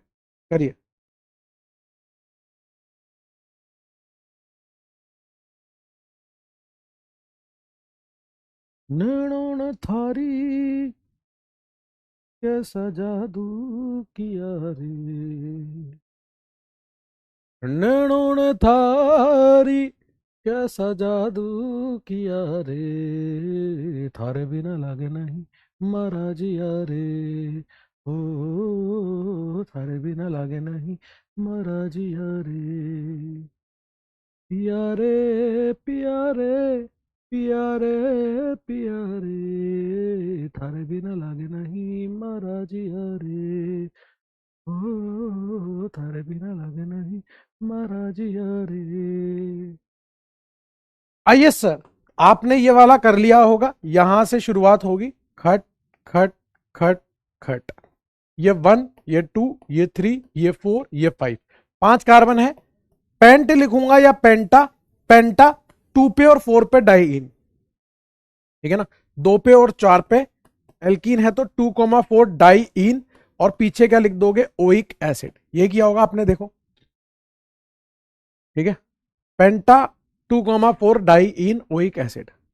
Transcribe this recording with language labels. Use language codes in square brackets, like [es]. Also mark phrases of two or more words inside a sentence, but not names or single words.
[hi] करिए। नैनों ने थारी कैसा जादू किया रे, नैनों ने थारी कैसा जादू किया रे, थारे बिना लागे नहीं मारा जिया रे, ओ थारे बिना लागे नहीं मारा जिया रे, पिया रे पिया रे पिया रे पिया रे, थारे बिना लागे नहीं मारा जिया रे, ओ थारे बिना लागे नहीं मारा जिया रे। आइए सर, आपने ये वाला कर लिया होगा, यहां से शुरुआत होगी, खट खट खट खट, ये 1, ये 2, ये 3, ये 4, ये 5, 5 कार्बन है। पेंट लिखूंगा या पेंटा, पेंटा 2 पे और 4 पे डाई इन, ठीक है ना, 2 पे और 4 पे एल्कीन है तो 2,4 डाई इन, और पीछे क्या लिख दोगे, [en] oic acid, [hi] ये किया होगा आपने, देखो ठीक है, पेंटा 2,4 [en] di ene oic acid.